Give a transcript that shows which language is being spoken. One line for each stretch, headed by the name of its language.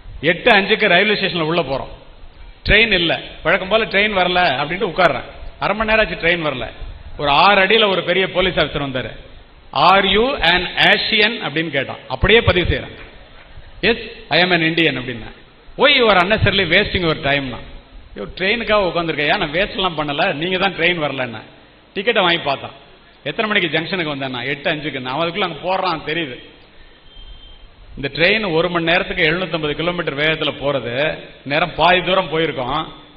Tamil: 8:05 railway ஸ்டேஷன்ல உள்ள போறோம். ட்ரெயின் இல்ல, வழக்கம் போல ட்ரெயின் வரல அப்படின்ட்டு உட்கார்றேன். அரை மணி நேரம் ஆச்சு ட்ரெயின் வரல. ஒரு 6 அடியில ஒரு பெரிய போலீஸ் ஆஃபீஸர் வந்தாரு.
English: are you an Asian
Tamil: அப்படின்னு கேட்டான். அப்படியே பதிவு செய்யறேன்.
English: Yes, I am an Indian அப்படின்னா. Why you are unnecessarily wasting your time.
Tamil: ட்ரெயினுக்காக உட்காந்துருக்கையா, நான் வேஸ்ட் எல்லாம் பண்ணல, நீங்க தான் ட்ரெயின் வரலன்னா. டிக்கெட்டை வாங்கி பார்த்தான். எத்தனை மணிக்கு ஜங்ஷனுக்கு வந்தேன்னா 8:05. நான் அதுக்குள்ள அங்க போடுறான் தெரியுது. இந்த ட்ரெயின் 1 மணி நேரத்துக்கு 750 கிலோமீட்டர் வேகத்தில் போறது. நேரம் பாதி தூரம் போயிருக்கோம்.